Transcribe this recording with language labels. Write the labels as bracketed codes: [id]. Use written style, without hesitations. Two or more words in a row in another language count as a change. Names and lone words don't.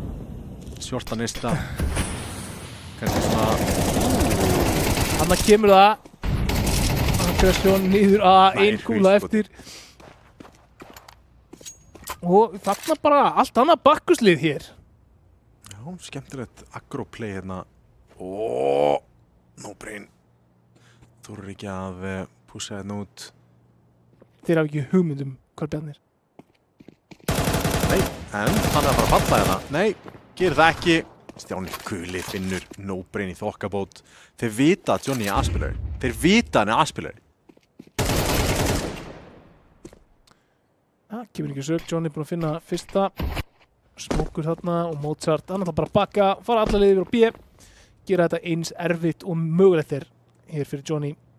[is] Kannski svona... Hanna kemur það. Aggression niður að ein kúla eftir. Og þarna bara allt annað Bakkuslið hér. Já, skemmtilegt agroplay hérna. No brain. Þú eru ekki að pússa hérna út. Þeir hafa ekki hugmyndum hvað Bjarni er. Nei, en hann er að fara að falla hérna. Nei, gerir það ekki. Stjáni Guli finnur no brain í þokkabót. Þeir vita að Johnny er aðspilari. Þeir vita hann er aðspilari. Það kemur ekki sök, Johnny er búinn að finna fyrsta. Smókur þarna og Mozart. Hann ætla bara að bakka, fara alla leiðir á B. Gera þetta eins erfitt og mögulegt er hér fyrir Johnny.